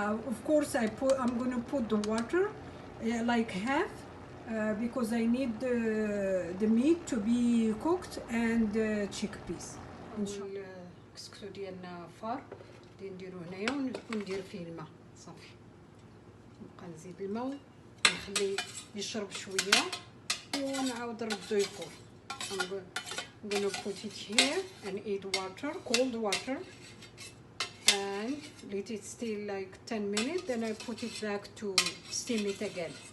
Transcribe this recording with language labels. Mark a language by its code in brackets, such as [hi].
[en] Of course I'm gonna put the water like half because I need the meat to be cooked and chickpeas. [ar] إن شاء الله الكسكسو ديالنا فار نديرو هنايا وندير فيه الماء صافي. نبقى نزيد الماء ونخليه يشرب شوية ونعاود نردو يفور. [en] I'm gonna put it here and add water, cold water, and let it stay like 10 minutes. Then I put it back to steam it again.